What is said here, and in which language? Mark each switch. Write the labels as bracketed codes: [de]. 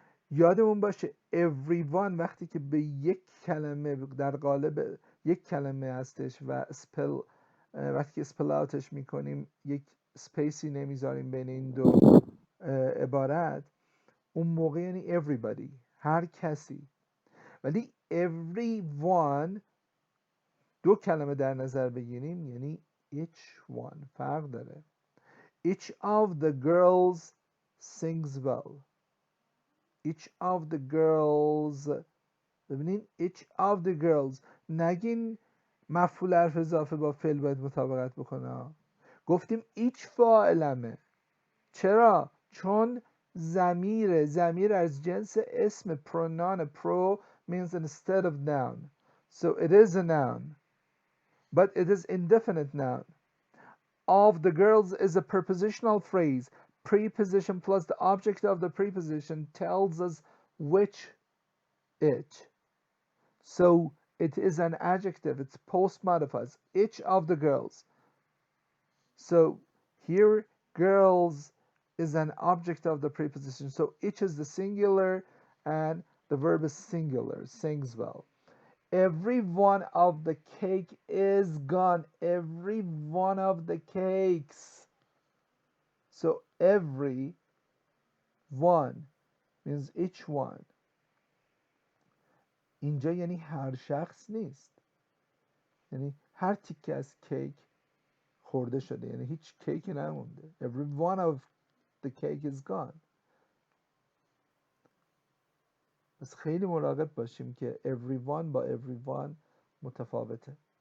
[fa] یادمون باشه everyone وقتی که به یک کلمه در قالب یک کلمه هستش و وقتی که اسپل اوتش میکنیم یک سپیسی نمیذاریم بین این دو عبارت، اون موقع یعنی everybody، هر کسی. ولی everyone دو کلمه در نظر بگیریم یعنی each one، فرق داره. [en] Each of the girls sings well. Each of the girls، [fa] ببینین each of the girls، نگین مفعول حرف اضافه با فعل باید مطابقت بکنه. گفتیم each فاعلمه. چرا؟ چون ضمیر از جنس اسم pronoun. [en] Pro means instead of noun, so it is a noun, but it is indefinite noun. Of the girls is a prepositional phrase. Preposition plus the object of the preposition tells us which it. So it is an adjective. It's post modifies. Each of the girls. So here girls is an object of the preposition. So each is the singular and the verb is singular. Sings well. Every one of the cake is gone. Every one of the cakes. So every one means each one. [fa] اینجا یعنی هر شخص نیست، یعنی هر تیکه از کیک خورده شده، یعنی هیچ کیکی نمونده. [en] Every one of the cake is gone. [fa] پس خیلی مراقب باشیم که everyone با everyone متفاوته.